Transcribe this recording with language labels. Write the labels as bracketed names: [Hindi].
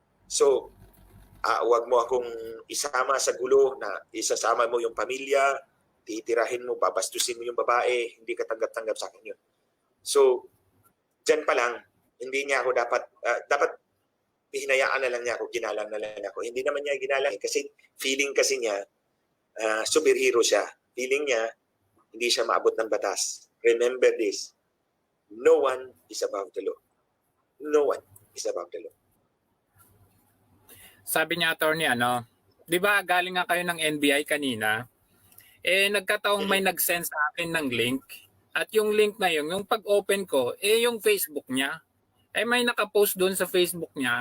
[Filipino] So, huwag mo akong isama sa gulo na isasama mo yung pamilya, titirahin mo, babastusin mo yung babae, hindi ka tanggap-tanggap sa akin yun. So, dyan pa lang, hindi niya ako dapat hinayaan na lang niya ako, ginalang na lang ako. Hindi naman niya ginalang kasi feeling kasi niya, superhero siya. Feeling niya, hindi siya maabot ng batas. [English] Remember this, no one is above the law. No one is above the law. [Filipino] Sabi niya, attorney, di ba galing nga kayo ng NBI kanina? Nagkataong may nag-send sa akin ng link. At yung link na yun, yung pag-open ko, yung Facebook niya. May nakapost doon sa Facebook niya.